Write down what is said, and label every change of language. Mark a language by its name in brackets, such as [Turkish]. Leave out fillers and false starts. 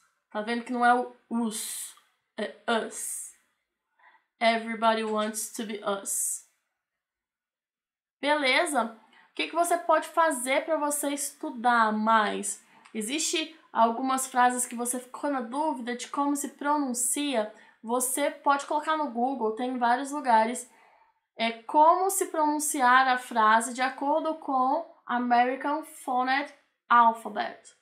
[Portuguese] Tá vendo que não é o us, é us. [English] Everybody wants to be us. [Portuguese] Beleza? O que você pode fazer para você estudar mais? Existe algumas frases que você ficou na dúvida de como se pronuncia. Você pode colocar no Google, tem em vários lugares. É como se pronunciar a frase de acordo com American Phonetic Alphabet.